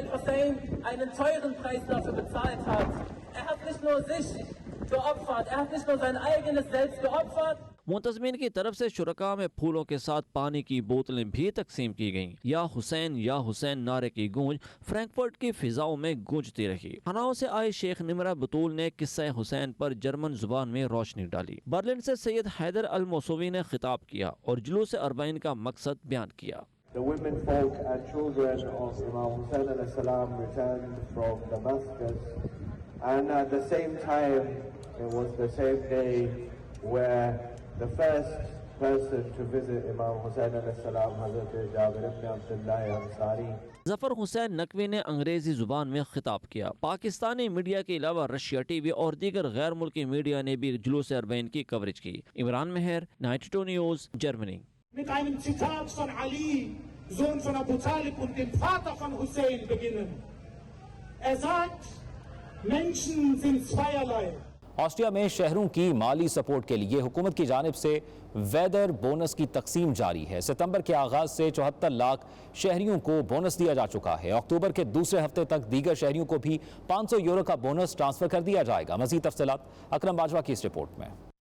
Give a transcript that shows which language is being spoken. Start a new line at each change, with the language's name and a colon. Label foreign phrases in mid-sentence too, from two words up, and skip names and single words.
Urdu: منتظمین کی طرف سے شرکا میں پھولوں کے ساتھ پانی کی بوتلیں بھی تقسیم کی گئیں. یا حسین نعرے کی گونج فرینکفرٹ کی فضاؤں میں گونجتی رہی. ہناؤں سے آئے شیخ نمرہ بتول نے قصہ حسین پر جرمن زبان میں روشنی ڈالی. برلن سے سید حیدر ال موسوی نے خطاب کیا اور جلوس اربعین کا مقصد بیان کیا.
English: The women, folk and children of Imam Hussein
Arabic: عليه السلام
English: returned from Damascus, and at the same time it was the same day where the first person to visit Imam Hussein
Arabic: عليه السلام,
English: Hazrat Jabir ibn Abdullah Ansari.
Urdu: ظفر حسین نقوی نے انگریزی زبان میں خطاب کیا. پاکستانی میڈیا کے علاوہ رشیا ٹی وی اور دیگر غیر ملکی میڈیا نے بھی جلوس اربعین کی کوریج کی. عمران مہر، 92 نیوز، جرمنی.
German: Mit einem Zitat von Ali, Sohn von Abu Talib und dem Vater von Hussein beginnen. Sagt, Menschen sind zweierlei.
Urdu: آسٹریا میں شہروں کی مالی سپورٹ کے لیے حکومت کی جانب سے
English: weather bonus
Urdu: کی تقسیم جاری ہے. ستمبر کے آغاز سے 74 لاکھ شہریوں کو بونس دیا جا چکا ہے. اکتوبر کے دوسرے ہفتے تک دیگر شہریوں کو بھی 500 یورو کا بونس ٹرانسفر کر دیا جائے گا. مزید تفصیلات اکرم باجوہ کی اس رپورٹ میں.